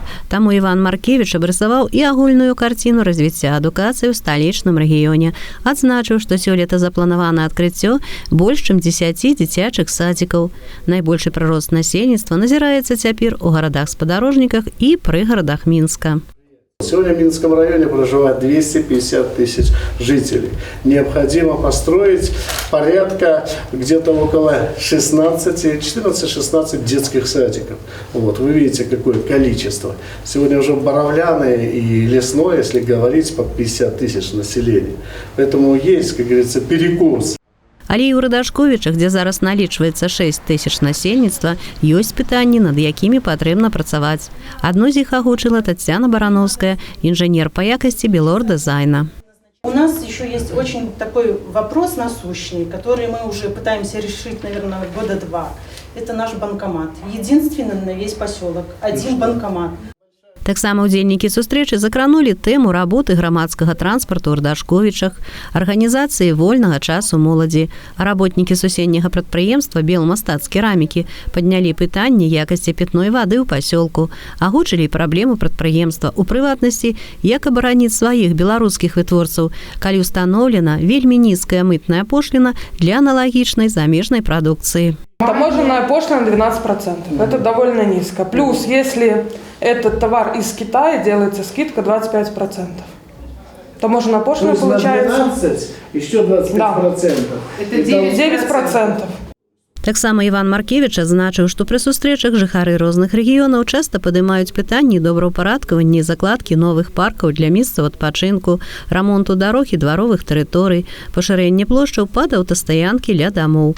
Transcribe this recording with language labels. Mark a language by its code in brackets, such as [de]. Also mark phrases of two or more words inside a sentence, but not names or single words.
[be] Таму Іван Маркевіч абрысаваў і агульную карціну развіцця адукацыі ў сталічным рэгіёне. Адзначыў, што сёлета запланавана адкрыццё больш чым 10 дзіцячых садзікаў. Найбольшы прырост насельніцтва назіраецца цяпер у гарадах-спадарожніках і прыгарадах Мінска. [ru] Сегодня в Минском районе проживает 250 тысяч жителей. Необходимо построить порядка где-то около 14-16 детских садиков. Вот, вы видите, какое количество. Сегодня уже Боровляное и Лесное, если говорить, под 50 тысяч населения. Поэтому есть, как говорится, перекос. [be] Але і ў Радашковічах, дзе зараз налічваецца 6 тысяч насельніцтва, ёсць пытанні, над якімі патрэбна працаваць. Адно з іх агучыла Тацяна Барановская, [ru] инженер по якости Белордызайна. У нас еще есть очень такой вопрос насущный, который мы уже пытаемся решить, наверное, года 2. Это наш банкомат. Единственный на весь поселок. Один банкомат. [be] Таксама удзельнікі сустрэчы закранулі тэму работы грамадскага транспарту ў Радашковічах, арганізацыі вольнага часу моладзі. Работнікі суседняга прадпрыемства «Белмастацк керамікі» паднялі пытанні якасці пітной вады ў пасёлку, агучылі праблему прадпрыемства, у прыватнасці, як абараніць сваіх беларускіх вытворцаў, калі ўстаноўлена вельмі нізкая мытная пошліна для аналагічнай замежнай прадукцыі. [ru] Таможенная пошлина 12%. Это довольно низко. Плюс, если этот товар из Китая, делается скидка 25%. Таможенная пошлина получается... 12, еще 25%. Да. Это 9%. [be] Таксама Іван Маркевіч адзначыў, што пры сустрэчах жыхары розных рэгіёнаў часта падымаюць пытанні добраўпарадкавання і закладкі новых паркаў для месцаў адпачынку, рамонту дарог і дваровых тэрыторый, пашырэнне плошчаў пад аўтастаянкі ля дамоў.